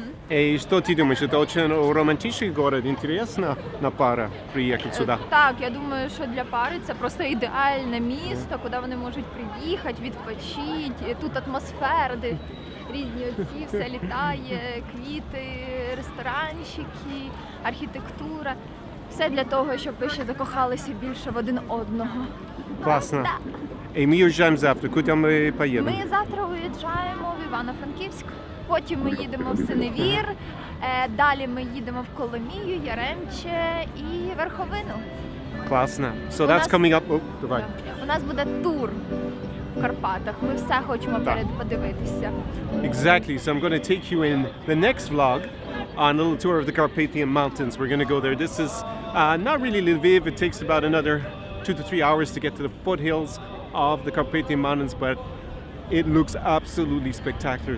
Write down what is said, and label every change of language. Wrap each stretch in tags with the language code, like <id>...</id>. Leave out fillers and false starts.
<ru>И что ты думаешь, это очень романтичный город, интересно на пара приехать сюда?</ru> <uk>Так, я думаю, що для пари це просто ідеальне місто, куди вони можуть приїхати, відпочити. Тут атмосфера, де різні отці, все літає, квіти, ресторанчики, архітектура. Все для того, щоб ви ще закохалися більше в один одного.</uk> <ru>Классно. Да. И мы уезжаем завтра, куда мы поедем?</ru> <uk>Ми завтра виїжджаємо в Івано-Франківськ, потім ми їдемо в Синевір, далі ми їдемо в Коломію, Яремче і Верховину.</uk> <ru>Классно.</ru> <en>So</en> <uk>У</uk> <en>that's</en> <uk>нас-</uk> <en>coming up. Oh, давай.</en> <uk>У нас буде тур в Карпатах. Ми все хочемо Так. подивитися.</uk> <en>Exactly. So I'm going to take you in the next vlog on a little tour of the Carpathian Mountains. We're going to go there. This is not really Lviv. It takes about another 2 to 3 hours to get to the foothills of the Carpathian Mountains, but it looks absolutely spectacular.</en>